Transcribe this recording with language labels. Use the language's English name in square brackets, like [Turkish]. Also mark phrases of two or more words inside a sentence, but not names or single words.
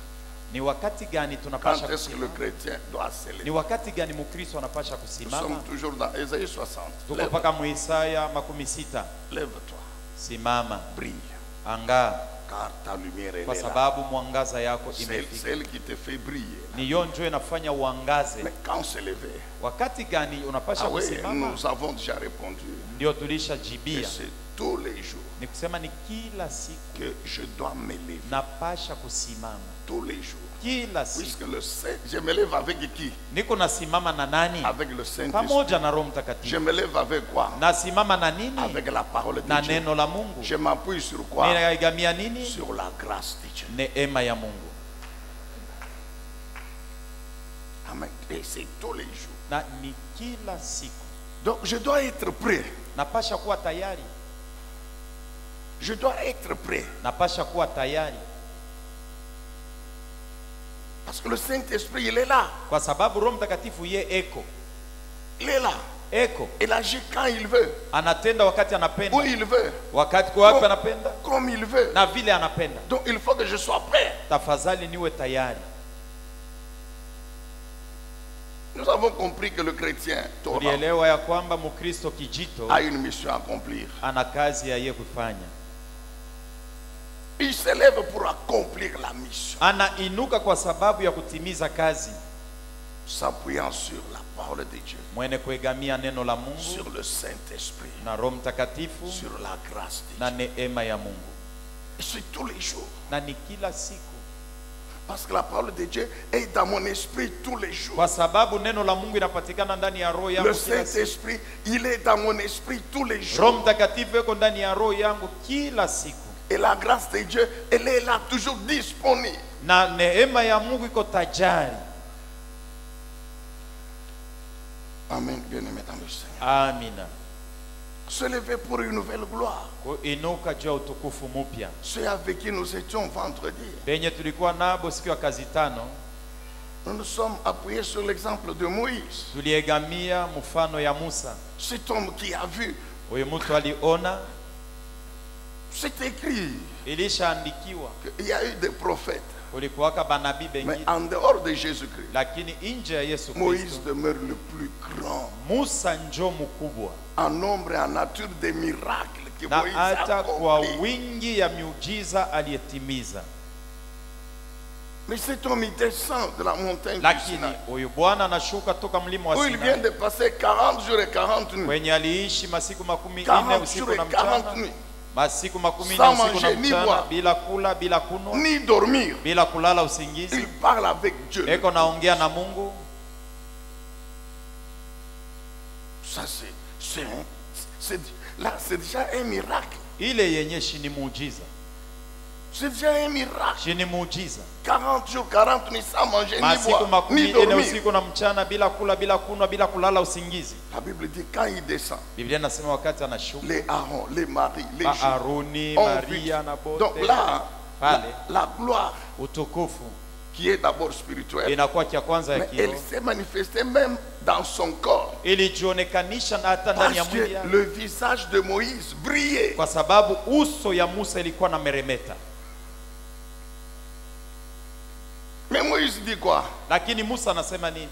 [Swahili] ni wakati gani [French] Quand [Swahili] tunapasha [French] est-ce que le [Swahili] kusimama, [French] chrétien doit se [Swahili] ni [French] lever? [Swahili] wakati gani mkristo anapasha [French] Nous [Swahili] kusimama. [French] sommes toujours dans Ésaïe 60. [Swahili] Tuko mpaka Muisaya 60. [French] Lève-toi, [Swahili] Simama, [French] brille, [Swahili] angaa, [French] car ta lumière [Swahili] kwa [French] est là. [Swahili] sababu mwangaza yako [French] C'est [Swahili] imefika. [French] elle qui te fait briller. [Swahili] Ni hiyo ndio inafanya uangaze. [French] Mais quand se lever? [Swahili] Wakati gani unapasha [French] Ah oui, [Swahili] kusimama? [French] nous avons déjà répondu. [Swahili] Ndio [French] Et [Swahili] tulishajibia, [French] c'est tous les jours [Swahili] ni kusema ni kila siku [French] que je dois me lever. [Swahili] napasha kusimama, [French] Tous les jours. [Swahili] kila siku. [French] Puisque le Saint, je me lève avec qui? [Swahili] Niko nasimama na nani? [French] Avec le Saint-Esprit. [Swahili] Pamoja na Roho [French] Je [Swahili] Mtakatifu. [French] me lève avec quoi? [Swahili] Nasimama na nini? [French] Avec la parole [Swahili] Na [French] de Dieu. [Swahili] neno la Mungu. [French] Je m'appuie sur quoi? [Swahili] Ninaigamia nini? [French] Sur la grâce de Dieu. [Swahili] Neema ya Mungu. [French] Amen. Et c'est tous les jours. [Swahili] Na ni kila siku. [French] Donc je dois être prêt. [Swahili] Napasha kuwa tayari. [French] Je dois être prêt. [Swahili] Napasha kuwa tayari. [French] Parce que le Saint-Esprit, il est là. [Swahili] Kwa sababu Roho Mtakatifu ye eko. [French] Il est là. [Swahili] Eko. [French] Il agit quand il veut. [Swahili] Anatenda wakati [French] Où [Swahili] anapenda. [French] il veut. [Swahili] Wakati kwa wapi anapenda. [French] Comme il veut. [Swahili] Na vile anapenda. [French] Donc il faut que je sois prêt. [Swahili] Tafadhali niwe tayari. [French] Nous avons compris que le chrétien Torah [Swahili] Tulielewa ya kwamba Mkristo kijito [French] a une mission à accomplir. [Swahili] ana kazi ya yeye kufanya. [French] Il se lève pour accomplir la mission. [Swahili] Anainuka kwa sababu ya kutimiza kazi. [French] S'appuyant sur la parole de Dieu. [Swahili] Mwene kuegamia neno la Mungu [French] Sur le Saint-Esprit. [Swahili] na Roho Mtakatifu [French] Sur la grâce de [Swahili] na [French] Dieu. [Swahili] neema ya Mungu. [French] Et c'est tous les jours. [Swahili] Na ni kila siku. [French] Parce que la parole de Dieu est dans mon esprit tous les jours. [Swahili] Kwa sababu neno la Mungu inapatikana ndani ya roho yangu [French] Le [Swahili] kila siku. [French] Saint-Esprit, il est dans mon esprit tous les [Swahili] Roho [French] jours. [Swahili] Mtakatifu yuko ndani ya roho yangu kila siku. [French] Et la grâce de Dieu, elle est là, toujours disponible. [Swahili] Na neema ya Mungu iko tajari. [French] Amen, bien-aimé dans le Seigneur. [Swahili] Amina. [French] Se lever pour une nouvelle gloire. [Swahili] Kuinuka juu ya utukufu mpya. [French] Ceux avec qui nous étions vendredi. [Swahili] Benye tulikuwa nabo siku ya kazi tano, [French] Nous nous sommes appuyés sur l'exemple de Moïse. [Swahili] tuliegamia mfano ya Musa. [French] Cet homme qui a vu, [Swahili] Huyu mtu aliona, [French] c'est écrit [Swahili] ilishaandikiwa, [French] qu'il y a eu des prophètes. [Swahili] kulikuwaka banabii [French] Mais [Swahili] bengine, [French] en dehors de Jésus-Christ, [Swahili] lakini nje ya Yesu [French] Moïse [Swahili] Kristo [French] demeure le plus grand. [Swahili] Musa njo mkubwa, [French] En nombre et en nature des miracles que [Swahili] na [French] Moïse a [Swahili] hata kwa [French] accomplis. [Swahili] wingi ya miujiza aliyetimiza. [French] Mais cet homme, il descend de la montagne du [Swahili] Lakini [French] Sinaï, [Swahili] huyu Bwana anashuka toka mlima wa [French] où il vient [Swahili] Sinai [French] de passer 40 jours et 40 nuits. [Swahili] kwenye aliishi masiku 40 [French] 40 [Swahili] usiku [French] jours [Swahili] na [French] et 40 [Swahili] mchana, [French] nuits. [Swahili] masiku 40 [French] Sans [Swahili] usiku na [French] manger ni [Swahili] mchana, [French] boire. [Swahili] bila kula, bila kunwa, [French] Ni dormir. [Swahili] bila kulala usingizi. [French] Il parle avec Dieu. [Swahili] Eko naongea na Mungu. [French] Ça, là, c'est déjà un miracle. [Swahili] Ile yenye shini muujiza, [French] C'est déjà un miracle. [Swahili] shini muujiza. [French] 40 jours, 40 nuits sans manger, ni [Swahili] Masiku [French] boire, ni [Swahili] 40 [French] dormir. [Swahili] usiku na mchana, bila kula, bila kunwa, bila kulala usingizi. [French] La Bible dit quand il descend, [Swahili] Biblia inasema wakati anashuka, [French] les Aaron, les Marie, les Jules [Swahili] Aaroni, [French] ont [Swahili] Maria [French] vu. [Swahili] na bote, [French] Donc là, [Swahili] pale [French] la gloire [Swahili] utukufu [French] qui est d'abord spirituelle, [Swahili] inakuwa kia kwanza ya [French] mais elle [Swahili] kiroho, [French] s'est manifestée même dans son corps. [Swahili] ilijionekanisha na hata ndani ya [French] Parce [Swahili] mwili [French] que [Swahili] yake, [French] le visage de Moïse brillait. [Swahili] kwa sababu uso ya Musa ilikuwa na meremeta. [French] Mais Moïse dit quoi? [Swahili] Lakini Musa anasema nini?